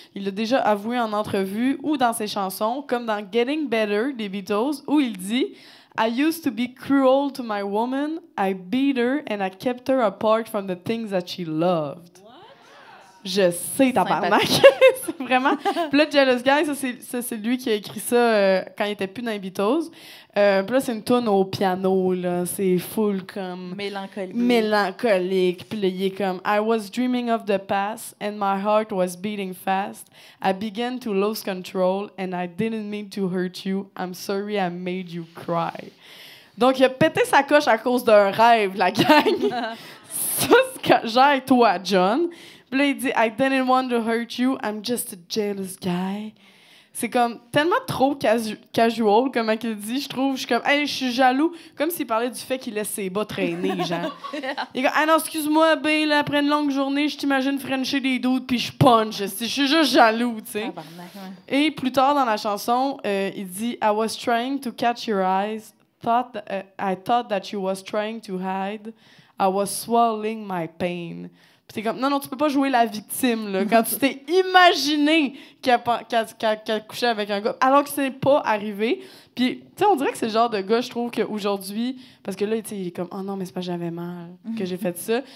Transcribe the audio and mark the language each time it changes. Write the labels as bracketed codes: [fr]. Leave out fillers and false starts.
[fr] Il l'a déjà avoué en entrevue ou dans ses chansons, comme dans Getting Better des Beatles, où il dit « [en] I used to be cruel to my woman, I beat her and I kept her apart from the things that she loved. [fr] » Je sais, tabarnak. C'est vraiment... Puis là, Jealous Guy, ça, c'est lui qui a écrit ça quand il était plus dans les Beatles. Puis là, c'est une toune au piano, là. C'est full comme... Mélancolique. Puis là, il est comme... [en] I was dreaming of the past and my heart was beating fast. I began to lose control and I didn't mean to hurt you. I'm sorry I made you cry. [fr] Donc, il a pété sa coche à cause d'un rêve, la gang. Ça, c'est que gère toi, John. Puis là, il dit « [en] I didn't want to hurt you, I'm just a jealous guy. [fr] » C'est comme tellement trop casual, comment il dit, je trouve. Je suis comme « Hey, je suis jaloux. » Comme s'il parlait du fait qu'il laisse ses bas traîner, genre. Il est comme « Ah non, excuse-moi, ben, là, après une longue journée, je t'imagine frencher des doutes, puis je punch. Je suis juste jaloux, tu sais. » Et plus tard dans la chanson, il dit « [en] I was trying to catch your eyes. I thought that you was trying to hide. I was swallowing my pain. [fr] » Puis t'es comme, non, tu peux pas jouer la victime, là, quand tu t'es imaginé qu'elle couchait avec un gars, alors que c'est pas arrivé. Puis, tu sais, on dirait que c'est le genre de gars, je trouve, qu'aujourd'hui, parce que là, tu sais, il est comme, oh non, mais c'est pas j'avais mal que j'ai fait ça.